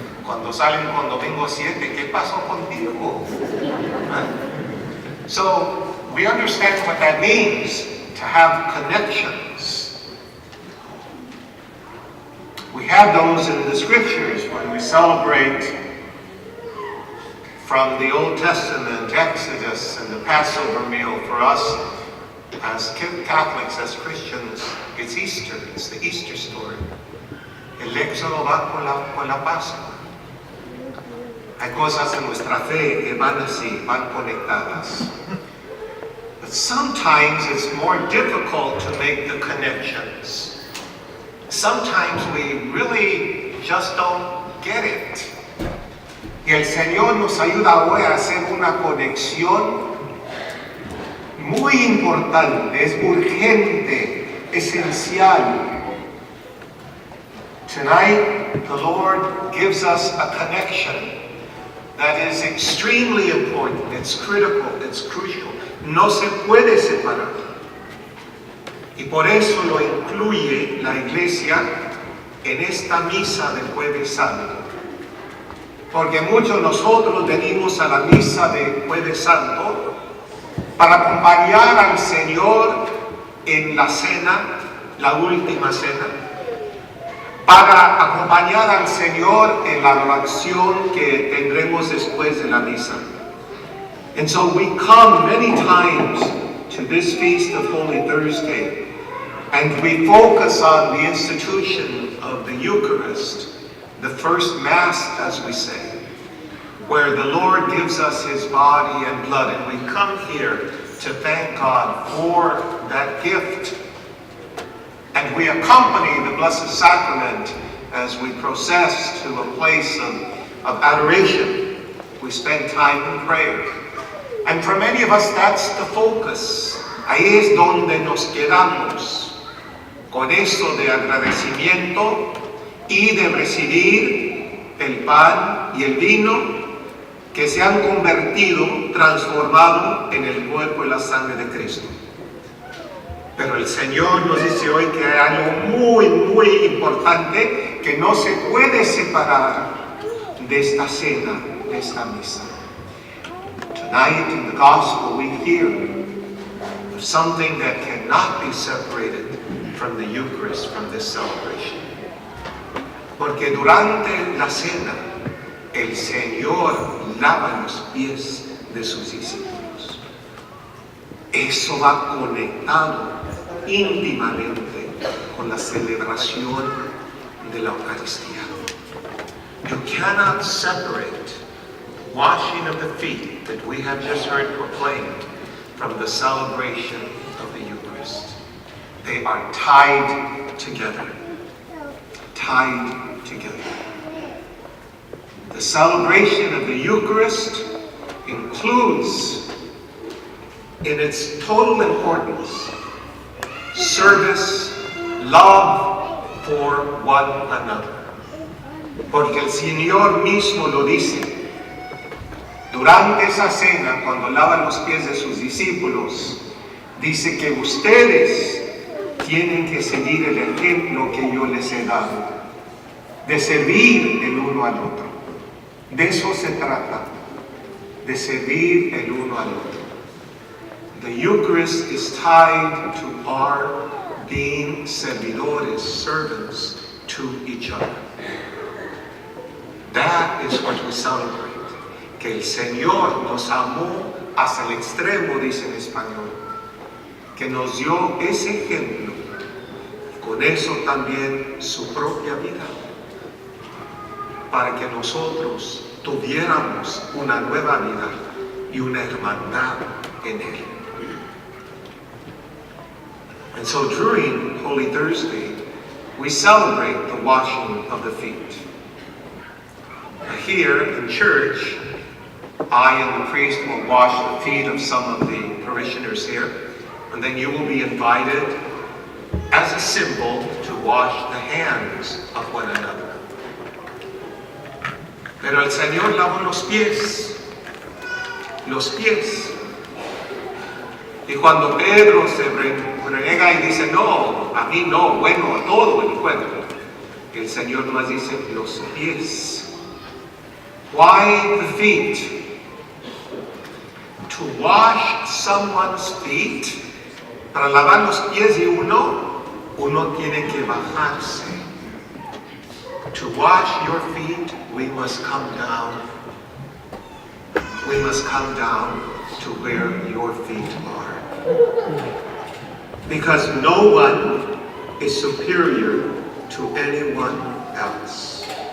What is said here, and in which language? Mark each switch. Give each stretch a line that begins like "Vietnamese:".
Spanish: Cuando salen con Domingo 7, ¿qué pasó contigo?
English: So we understand what that means to have connections. We have those in the scriptures when we celebrate from the Old Testament, Exodus, and the Passover meal. For us as Catholics, as Christians, it's Easter. It's the Easter story.
Spanish: El Éxodo va con la Pascua. Hay cosas en nuestra fe que van así, van conectadas.
English: But sometimes it's more difficult to make the connections. Sometimes we really just don't get it.
Spanish: Y el Señor nos ayuda hoy a hacer una conexión muy importante, es urgente, esencial.
English: Tonight, the Lord gives us a connection that is extremely important. It's critical, it's crucial.
Spanish: No se puede separar. Y por eso lo incluye la Iglesia en esta misa del Jueves Santo. Porque muchos de nosotros venimos a la misa de Jueves Santo para acompañar al Señor en la cena, la última cena, para acompañar al Señor en la oración que tendremos después de la misa.
English: And so we come many times to this feast of Holy Thursday, and we focus on the institution of the Eucharist, the first Mass, as we say, where the Lord gives us His body and blood, and we come here to thank God for that gift. And we accompany the Blessed Sacrament as we process to a place of adoration. We spend time in prayer. And for many of us, that's the focus.
Spanish: Ahí es donde nos quedamos, con eso de agradecimiento y de recibir el pan y el vino que se han convertido, transformado en el cuerpo y la sangre de Cristo. Pero el Señor nos dice hoy que hay algo muy, muy importante que no se puede separar de esta cena, de esta misa.
English: Tonight in the Gospel we hear of something that cannot be separated from the Eucharist, from this celebration.
Spanish: Porque durante la cena, el Señor lava los pies de sus discípulos. Eso va conectado íntimamente con la celebración de la Eucaristía.
English: You cannot separate washing of the feet that we have just heard proclaimed from the celebration of the Eucharist. They are tied together. Tied together. The celebration of the Eucharist includes, in its total importance, service, love for one another.
Spanish: Porque el Señor mismo lo dice. Durante esa cena, cuando lava los pies de sus discípulos, dice que ustedes tienen que seguir el ejemplo que yo les he dado, de servir el uno al otro. De eso se trata, de servir el uno al otro.
English: The Eucharist is tied to our being servidores, servants to each other. That is what we celebrate.
Spanish: Que el Señor nos amó hasta el extremo, dice en español. Que nos dio ese ejemplo. Con eso también su propia vida. Para que nosotros tuviéramos una nueva vida y una hermandad en Él.
English: And so during Holy Thursday, we celebrate the washing of the feet. Here in church, I and the priest will wash the feet of some of the parishioners here, and then you will be invited as a symbol to wash the hands of one another.
Spanish: Pero el Señor lavó los pies. Y cuando Pedro se renega y dice, no, a mí no, bueno, a todo el cuerpo. Y El Señor nos dice los pies.
English: Why the feet? To wash someone's feet,
Spanish: para lavar los pies de uno tiene que bajarse.
English: To wash your feet, we must come down. We must come down to where your feet are. Because no one is superior to anyone else.